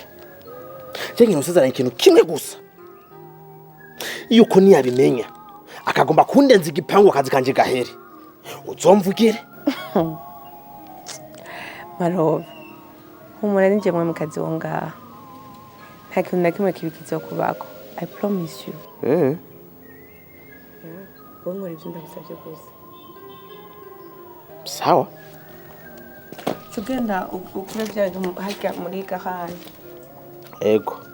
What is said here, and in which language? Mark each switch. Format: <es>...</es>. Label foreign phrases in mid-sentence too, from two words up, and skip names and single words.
<rn>Jengi nusazana ikintu kimwe gusa. Yuko niyabimenya akagomba kundenza igipangu akazi kanje gahere. Uzomvugire. Marove. Humura nije mwe mukazi wonga. Nta kintu na kimwe kibi kizokubako.</rn> <en>I promise you.</en> <rn>Wowe nkora ivyo ndagusavye gusa. Sawa. Tugenda ukure byaje harya muri gahani. Ego.</rn>